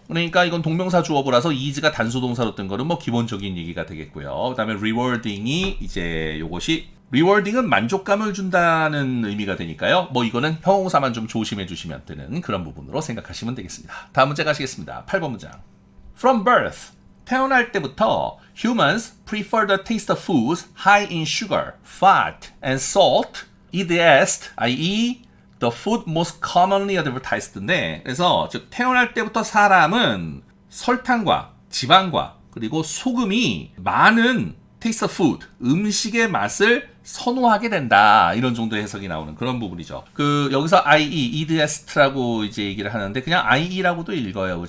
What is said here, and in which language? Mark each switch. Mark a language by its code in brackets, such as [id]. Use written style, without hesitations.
[ko] 그러니까 이건 동명사 주어보라서 is가 단수동사로 뜬 거는 뭐 기본적인 얘기가 되겠고요. 그 다음에 rewarding이 이제 요것이 rewarding은 만족감을 준다는 의미가 되니까요. 뭐 이거는 형용사만 좀 조심해 주시면 되는 그런 부분으로 생각하시면 되겠습니다. 다음 문제 가시겠습니다. 8번 문장. [en] From birth. [ko] 태어날 때부터 [en] humans prefer the taste of foods high in sugar, fat, and salt. Eat est, i.e. the food most commonly advertised [ko] 인데, 그래서 즉 태어날 때부터 사람은 설탕과 지방과 그리고 소금이 많은 taste of food, 음식의 맛을 선호하게 된다. 이런 정도의 해석이 나오는 그런 부분이죠. 여기서 IE, idest라고 이제 얘기를 하는데 그냥 IE라고도 읽어요.